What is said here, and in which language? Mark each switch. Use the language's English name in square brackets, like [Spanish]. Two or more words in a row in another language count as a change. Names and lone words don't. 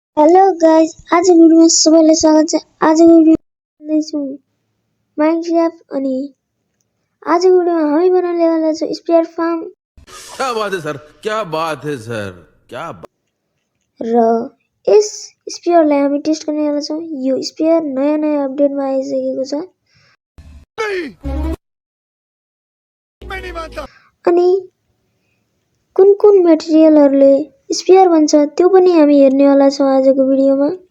[English] hello guys, [Nepali] आज भिडियोमा सबैलाई स्वागत छ। आजको भिडियो छु माइनक्राफ्ट अनि आजको भिडियोमा हामी बनाउने वाला छौं [English] spear farm. [Hindi] क्या बात है सर, क्या बात है सर, क्या [Nepali] र यस स्पियरलाई हामी टेस्ट गर्ने वाला छौं। यो स्पियर नयाँ अपडेटमा आइसकेको छ। अनि कुन मटेरियलहरुले स्पियर बन्छ त्यो पनि हामी हेर्ने वाला छौं आजको भिडियोमा।